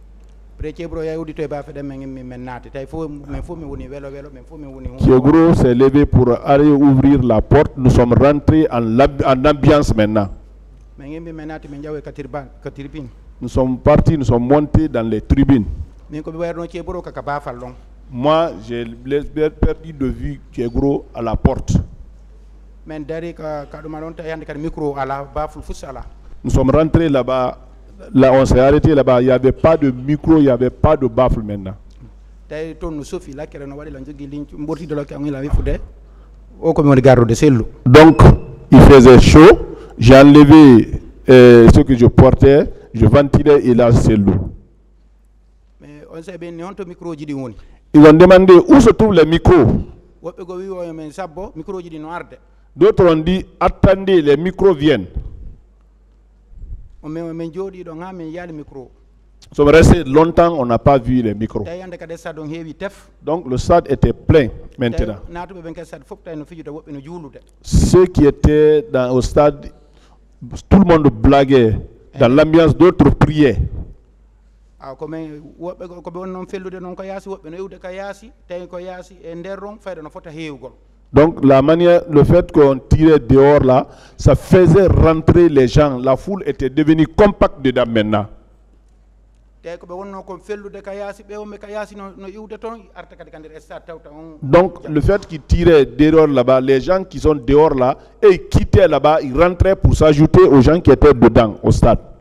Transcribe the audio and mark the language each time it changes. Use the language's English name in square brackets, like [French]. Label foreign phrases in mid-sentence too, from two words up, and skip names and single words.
[French] Kegro s'est levé pour aller ouvrir la porte. Nous sommes rentrés en ambiance maintenant. Nous sommes partis, nous sommes montés dans les tribunes. [Fula] min ko ɓe wayno ceeɓoro kaka baafal ɗon. [French] Moi, j'ai perdu de vue Kégouro à la porte. [Fula] min dari ka ɗuma ɗon tawi hannde kadi micro ala baaful fus ala. [French] Nous sommes rentrés là-bas, là on s'est arrêté là-bas, il n'y avait pas de micro, il n'y avait pas de baffle maintenant. [Fula] tawi toon no sofi lakkere no waɗi la jogui ligne mbortido lakke am ila wifude o komi woni gardude sellu. [French] Donc il faisait chaud, j'ai enlevé ce que je portais, je ventilais et là c'est l'eau. mais on sait bien [Fula] honto micro ji ɗi woni. [French] Ils ont demandé où se trouvent les micros. [Fula] woɓɓe go wi o men sabbo micro ji ɗi no arde. [French] D'autres ont dit attendez, les micros viennent. [Fula] min jooɗi ɗon ha min yaali micro. [French] Nous sommes restés longtemps, on n'a pas vu les micros. [Fula] tawi hannde kadi stade on heewi tef. [French] Donc le stade était plein maintenant. [Fula] naatuɓe ɓen kadi stade fof tawi no fijude woɓɓe no juulude. [French] Ceux qui étaient au stade, tout le monde blaguait. Dans l'ambiance, d'autres priaient. [Fula] komin woɓɓe koɓe won noon fellude noon ko yaasi woɓɓe no iwde ka yaasi tawi ko yaasi e nder ron fayde no fota heewgol. [French] Donc la manière, le fait qu'on tirait dehors là, ça faisait rentrer les gens. La foule était devenue compacte dedans maintenant. Donc le fait qu'ils tiraient dehors là-bas, les gens qui sont dehors là, et ils quittaient là-bas, ils rentraient pour s'ajouter aux gens qui étaient dedans, au stade.